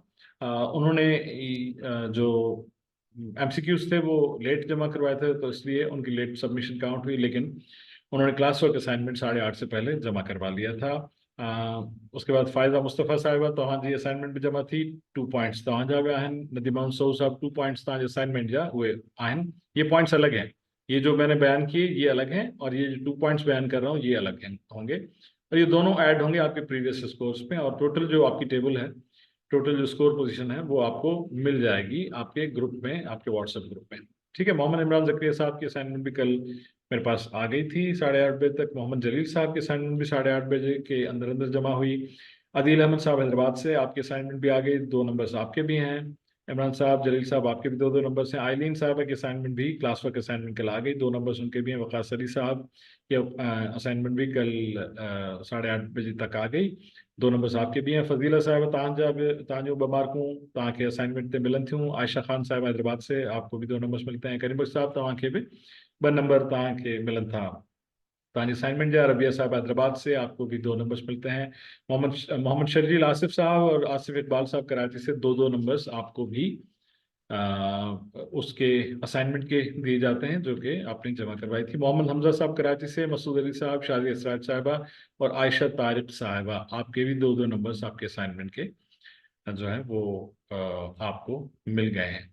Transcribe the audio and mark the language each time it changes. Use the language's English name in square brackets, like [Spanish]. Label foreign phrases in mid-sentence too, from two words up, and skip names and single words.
[Urdu] انہوں نے جو MCQs تھے وہ لیٹ جمع کروائے تھے، تو اس لیے ان کی [English] late submission count [Urdu] ہوئی، لیکن انہوں نے [English] class work assignment [Urdu] 8:30 سے پہلے جمع کروا لیا تھا. اس کے بعد [Sindhi] फायजा मुस्तफ़ा साहिबा तव्हांजी असाइनमेंट भी जमा थी, 2 पॉइंट्स तव्हांजा बि आहिनि। नदीम अहमद सोहू साहब 2 पॉइंट्स तव्हांजे असाइनमेंट जा उहे आहिनि। [Urdu] یہ پوائنٹس الگ ہیں، یہ جو میں نے بیان کیے یہ الگ ہیں، اور یہ جو 2 پوائنٹس بیان کر رہا ہوں یہ الگ ہیں ہوں گے، اور یہ دونوں ایڈ ہوں گے آپ کے [English] previous scores [Urdu] میں. اور ٹوٹل جو آپ کی ٹیبل ہے، ٹوٹل جو [English] score position [Urdu] ہے وہ آپ کو مل جائے گی آپ کے گروپ میں، آپ کے واٹس ایپ گروپ میں. ٹھیک ہے. محمد عمران زکریا صاحب کی اسائنمنٹ بھی کل میرے پاس آ گئی تھی 8:30 بجے تک. محمد جلیل صاحب کی اسائنمنٹ بھی 8:30 بجے کے اندر اندر جمع ہوئی. عدیل احمد صاحب حیدرآباد سے، آپ کی اسائنمنٹ بھی آ گئی، 2 نمبرز آپ کے بھی ہیں. عمران صاحب، جلیل صاحب، آپ کے بھی 2-2 نمبرز ہیں۔ آئلین صاحب کی اسائنمنٹ بھی [English] class work assignment [Urdu] کل آ گئی، 2 نمبرز ان کے بھی ہیں. وقاص علی صاحب کی اسائنمنٹ بھی کل 8:30 بجے تک آ گئی، 2 نمبرز آپ کے بھی ہیں. [Sindhi] फजीला साहब तव्हांजो 2 मार्कूं तव्हांखे असाइनमेंट ते मिलनि थियूं। [Urdu] عائشہ خان صاحب حیدرآباد سے، آپ کو بھی 2 نمبرز ملتے ہیں. [Sindhi] करीम बख्श साहब तव्हांखे भी 2 नंबर तव्हांखे मिलनि था तव्हांजी असाइनमेंट जा। [Urdu] ربیعہ صاحب حیدرآباد سے، آپ کو بھی 2 نمبرز ملتے ہیں۔ محمد شرجیل آصف صاحب اور آصف اقبال صاحب کراچی سے 2-2 نمبرز آپ کو بھی اس کے اسائنمنٹ کے دیے جاتے ہیں جو کہ آپ نے جمع کروائی تھی. محمد حمزہ صاحب کراچی سے، مسعود علی صاحب، شازی اسرار صاحبہ اور عائشہ طارق صاحبہ، آپ کے بھی 2-2 نمبرز آپ کے اسائنمنٹ کے جو ہے وہ آپ کو مل گئے ہیں.